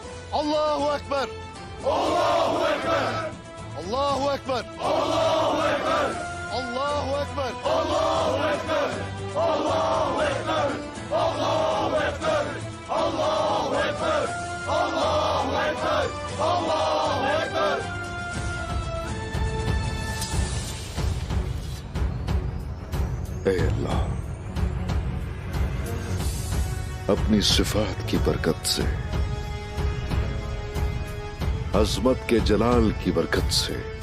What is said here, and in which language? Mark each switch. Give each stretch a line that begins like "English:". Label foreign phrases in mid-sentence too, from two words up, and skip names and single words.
Arabic: الله أكبر. الله أكبر. الله أكبر. الله أكبر. الله أكبر. الله أكبر. الله أكبر. الله أكبر. الله أكبر. الله أكبر. الله أكبر.
Urdu: اے اللہ، اپنی صفات کی برکت سے، عظمت کے جلال کی برکت سے،